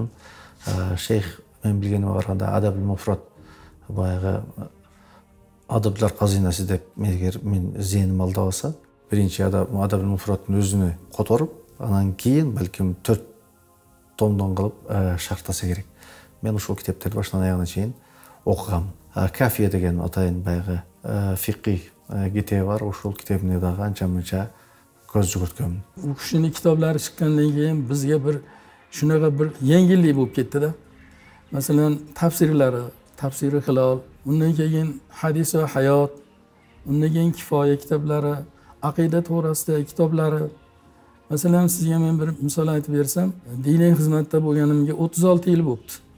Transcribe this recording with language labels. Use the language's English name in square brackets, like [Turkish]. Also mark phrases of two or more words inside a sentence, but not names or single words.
[Kyrgyz] Шейх мен билгениме караганда Адабул Муфрат баягы Адаблар казинасы деп эгер мен зээним алдабаса, биринчи Адабул Муфраттын өзүнө которуп, анан кийин балким 4 томдон кылып шарттаса керек. Мен ушул китептерди башынан аягына чейин окугам. Кафия деген атайын баягы фикый китеби бар. Ушул китебине дагы анча мынча көз жүгүрткөмүн. У кишинин китаблары чыккандан кийин бизге бир [Uzbek] шунаqa bir yengillik bo'lib ketdi-da. Masalan, tafsiri Hilol, undan keyin Hadis va hayot, undan keyin Kifoya kitoblari, aqida to'g'risidagi kitoblari. Masalan, sizga men bir misol aytib bersam, diniy xizmatda bo'lganimga 36 yil bo'ldi.